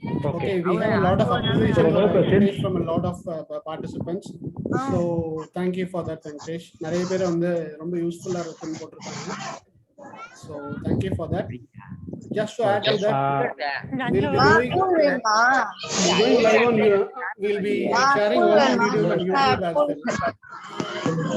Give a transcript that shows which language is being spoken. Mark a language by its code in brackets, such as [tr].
[en] Okay, we have a lot of appreciation So, no questions? from a lot of participants. So thank you for that, Venkatesh. [ta] நிறைய பேர் வந்து ரொம்ப யூஸ்ஃபுல்லா இருக்குன்னு போட்டிருக்காங்க. [en] So thank you for that. Just to add to that, we'll be going live on you. We'll be sharing all the videos on YouTube as well.